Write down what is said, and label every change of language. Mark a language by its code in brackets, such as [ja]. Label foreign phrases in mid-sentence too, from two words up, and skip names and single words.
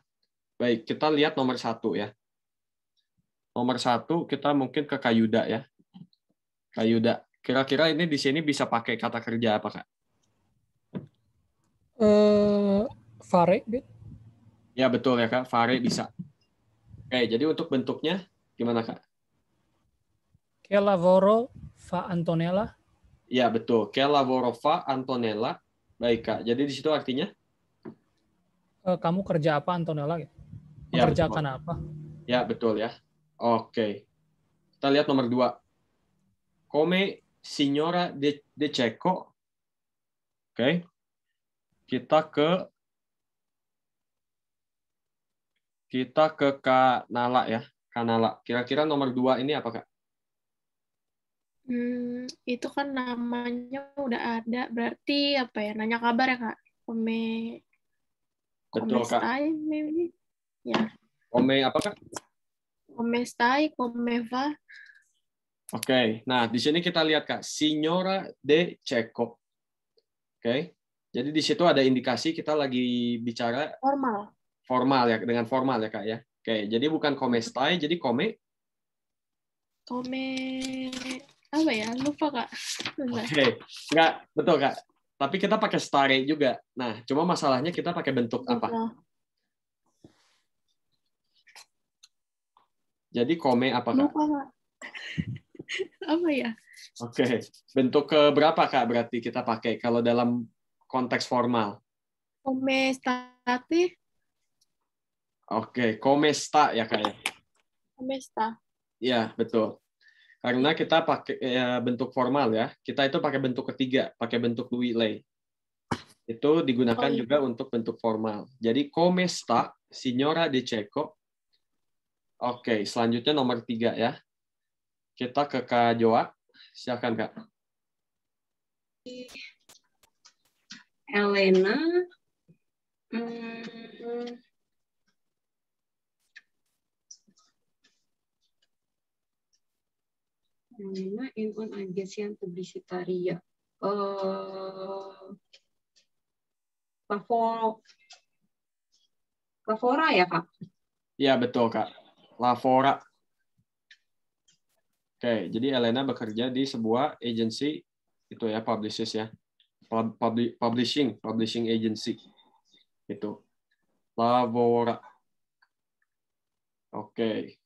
[id] Baik, kita lihat nomor 1 ya. Nomor 1 kita mungkin ke Kak Yuda ya. Kak Yuda, kira-kira ini di sini bisa pakai kata kerja apa, Kak? [it] Fare, Bet. [id] Ya, betul ya, Kak. Fare bisa. Oke, jadi untuk bentuknya gimana, Kak? [it] Che lavoro fa Antonella? [id] Ya, betul. [it] Che lavoro fa Antonella. [id] Baik, Kak. Jadi di situ artinya? Kamu kerja apa, Antonella? Mengerjakan ya, apa? Ya, betul ya. Oke. Kita lihat nomor 2. [it] Come signora de Cecco. [id] Oke. Kita ke Kak Nala ya. Kak Nala. Kira-kira nomor 2 ini apa, Kak? Itu kan namanya udah ada. Berarti apa ya? Nanya kabar ya, Kak? Betul, Kak. [it] Stai, maybe. Ya. [id] Come apa, Kak? [it] Come stai, come va. [id] Oke. Nah, di sini kita lihat, Kak. Signora de Cecco. Oke. Jadi di situ ada indikasi kita lagi bicara formal ya, dengan formal ya, Kak ya. Oke, jadi bukan [it] come stai, [id] jadi come Apa ya? Lupa, Kak. Bentar. Oke, nggak betul Kak. Tapi kita pakai stare juga. Nah, cuma masalahnya kita pakai bentuk apa? Lupa. Jadi kome apa Kak? Lupa, Kak. Apa ya? Oke, bentuk keberapa Kak berarti kita pakai kalau dalam konteks formal? [it] Come state? [id] Oke, komesta ya Kak ya? [it] Come sta? [id] Ya, betul. Karena kita pakai bentuk formal ya, kita itu pakai bentuk ketiga, pakai bentuk [it] Louis Lei. [id] Itu digunakan juga untuk bentuk formal. [it] Jadi come sta, signora De Cecco. [id] Oke, selanjutnya nomor 3 ya. Kita ke Kak Joa. Silakan Kak. Elena. [it] Elena in un agencia publicitaria. [id] Lavora ya, Kak? Iya, betul, Kak. Lavora. Oke, jadi Elena bekerja di sebuah agency, itu ya, publicist ya. [en] Publishing agency. [id] Itu. Lavora. Oke.